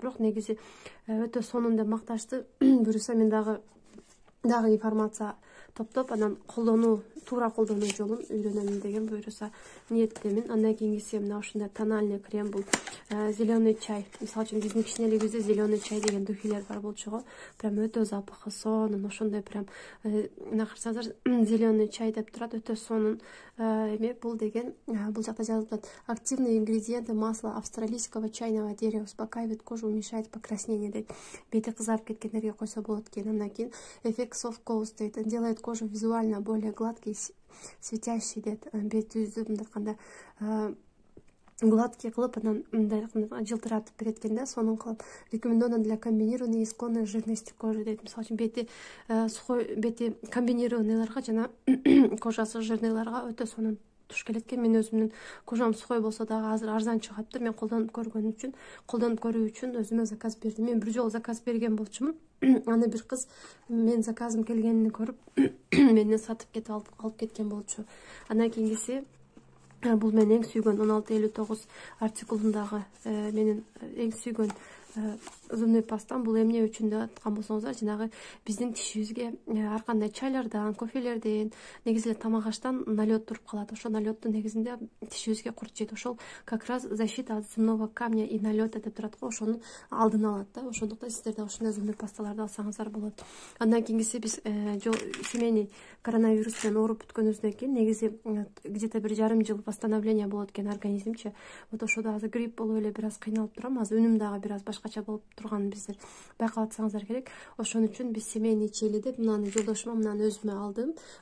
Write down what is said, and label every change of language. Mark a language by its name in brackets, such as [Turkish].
[Kyrgyz] Бирок негизи өтө сонун деп макташты. Буюрса мен дагы информация топтоп, анан туура колдонуу жолун үйрөнөмүн деген буюрса ниеттемин. Андан кийинкиси мына ушундай тональный крем, бул зеленый чай. Мисалы үчүн биздин кичинелигибизде зеленый чай деген духилер бар болчу го. Прям өтө запахы сонун, ошондой прям мына карасаңыздар зеленый чай деп турат, өтө сонун эме. Бул деген бул жакта жазылып атат: [Russian] активные ингредиенты масла австралийского чайного дерева, успокаивает кожу, уменьшает покраснение дейт. [Kyrgyz] Бети кызарып кеткендерге койсо болот экен. Андан кийин [Russian] эффект [English] soft coat [Russian] дейт, делает кожу визуально более гладкий, светящий дейт. [Kyrgyz] Бетибизди мындай айтканда гладкий кылып, анан мындай жылтыратып берет экен да, сонун кылып. [Russian] Рекомендовано для комбинированной и склонной жирности кожи дейт. [Kyrgyz] Мисалы үчүн бети сухой, бети комбинированныйларга жана кожасы жирныйларга өтө сонун туш келет экен. Мен өзүмдүн кожам сухой болсо дагы азыр арзан чыгаптыр. Мен колдонуп көрүү үчүн өзүмө заказ бердим. Мен бир жолу заказ берген болчумун. Аны бир кыз мен заказым келгенин көрүп менден сатып кетип алып кеткен болчу. Андан кийинкиси бул менин эң сүйгөн 1659 артикулундагы менин эң сүйгөн зубной пастам. Бул эмне үчүн деп аткан болсоңуздар, жанагы биздин тишибизге ар кандай чайлардан, кофелерден, негизи эле тамак аштан налет туруп калат. Ошол налетту негизинде тишибизге курт жейт. Ошол [Russian] как раз защита от зубного камня и налета [Kyrgyz] деп турат го. Ошонун алдын алат да. Ошондуктан сиздер да ушундай зубной пасталарды алсаңыздар болот. Андан кийинкиси биз семейный коронавирус менен ооруп бүткөнүбүздөн кийин негизи где-то бир жарым жыл восстановление болот экен организмче. Вот ошодо азыр грипп болуп эле бир аз кыйналып турам. Азыр үнүм дагы бир аз башкача болуп турганын биздер байкап атсаңыздар керек. Ошон үчүн биз семейный ичели деп мынаны жолдошума мынаны өзүмө алдым.